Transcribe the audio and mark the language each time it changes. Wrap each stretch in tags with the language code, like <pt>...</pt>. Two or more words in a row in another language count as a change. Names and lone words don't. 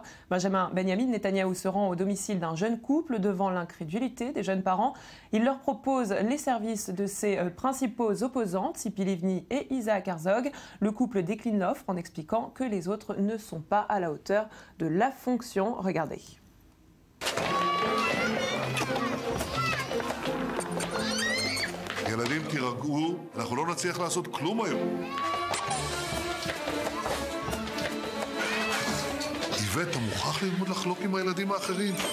<fr>Benyamin Netanyahou se rend au domicile d'un jeune couple devant l'incrédulité des jeunes parents. Il leur propose les services de ses principaux opposants, Tzipi Livni et Isaac Herzog. Le couple décline l'offre en expliquant que les autres ne sont pas à la hauteur de la fonction. Regardez.</fr> <he>ילדים תירגעו, אנחנו לא נצליח לעשות כלום היום. איווט, אתה מוכרח ללמוד לחלוק עם הילדים האחרים.</he>